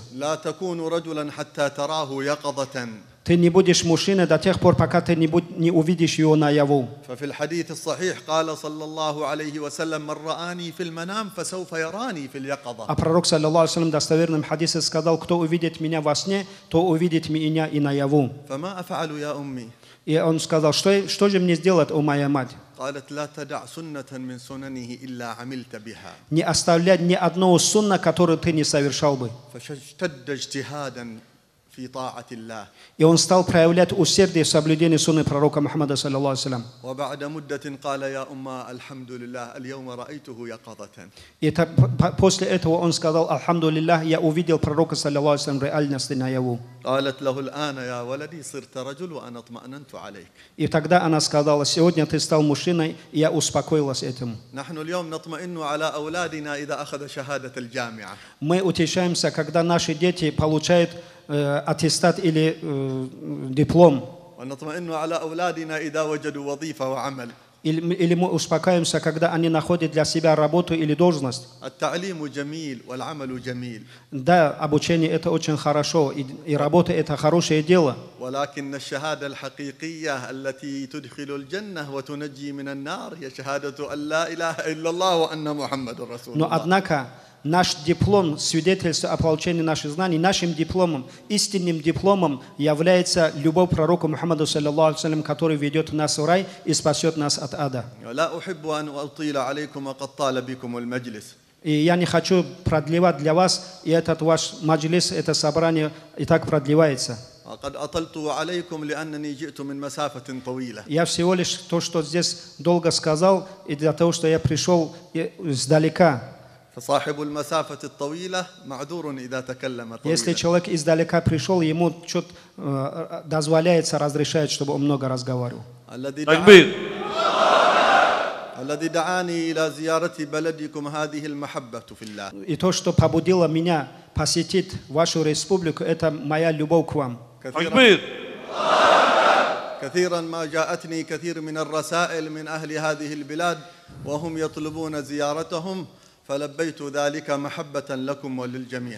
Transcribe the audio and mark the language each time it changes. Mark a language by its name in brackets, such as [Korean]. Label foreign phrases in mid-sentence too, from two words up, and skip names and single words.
[Arabic] لا تكون رجلا حتى تراه يقظة. [Russian] Ты не будешь мужчиной до тех пор, пока ты не увидишь его наяву. [Arabic] ففي الحديث الصحيح قال صلى الله عليه وسلم من رآني في المنام فسوف يراني في اليقظة. [Russian] А пророк, [Arabic] صلى الله عليه وسلم, [Russian] в достоверном хадисе сказал, кто увидит меня во сне, то увидит меня и наяву. [Arabic] فما أفعل يا أمي؟ [Russian] И он сказал, что же мне сделать, о моя мать? [Arabic] قالت لا تدع سنة من سننه إلا عملت بها. [Russian] Не оставлять ни одного сунна, которую ты не совершал бы. [Arabic] فاشتد اجتهادا في طاعة الله. [Russian] И он стал проявлять усердие в соблюдении сунны пророка Мухаммада, [Arabic] صلى الله عليه وسلم. وبعد مدة قال يا أمة الحمد لله اليوم رأيته يقظة. [Russian] И после этого он сказал, [Arabic] الحمد لله, [Russian] я увидел пророка, [Arabic] صلى الله عليه وسلم, [Russian] в реальности наяву. [Arabic] قالت له الآن يا ولدي صرت رجل وأنا اطمأننت عليك. [Russian] И тогда она сказала, сегодня ты стал мужчиной, и я успокоилась этим. [Arabic] نحن اليوم نطمئن على أولادنا إذا أخذ شهادة الجامعة. [Russian] Мы утешаемся, когда наши дети получают аттестат или диплом. [Arabic] ونطمئن على أولادنا إذا وجدوا وظيفة وعمل. [Russian] Или мы успокаиваемся, когда они находят для себя работу или должность. [Arabic] التعليم جميل والعمل جميل. [Russian] Да, обучение это очень хорошо, и работа это хорошее дело. [Arabic] ولكن الشهادة الحقيقية التي تدخل الجنة وتنجي من النار هي شهادة أن لا إله إلا الله وأن محمد رسول [Russian] Но [Arabic] الله. [Russian] однако наш диплом, свидетельство о получении наших знаний, нашим дипломом, истинным дипломом является любовь к пророку Мухаммаду, [Arabic] صلى الله عليه وسلم, [Russian] который ведет нас в рай и спасет нас от ада. [Arabic] لا أحب أن أطيل عليكم وقد طال بكم المجلس. [Russian] И я не хочу продлевать для вас, и этот ваш маджлис, это собрание и так продлевается. [Arabic] وقد أطلت عليكم لأنني جئت من مسافة طويلة. [Russian] Я всего лишь то, что здесь долго сказал, и для того, что я пришел издалека. [Arabic] فصاحب المسافة الطويلة معذور إذا تكلم [Russian] Если [Arabic] طويلا. [Russian] человек издалека пришел, ему что-то дозволяется, разрешает, чтобы он много разговаривал. [Arabic] تكبير. الذي دعاني إلى زيارة بلدكم هذه المحبة في الله. [Russian] И то, что побудило меня посетить вашу республику, это моя любовь к вам. [Arabic] تكبير. كثيرا ما جاءتني كثير من الرسائل من أهل هذه البلاد وهم يطلبون زيارتهم فلبيت ذلك محبة لكم وللجميع.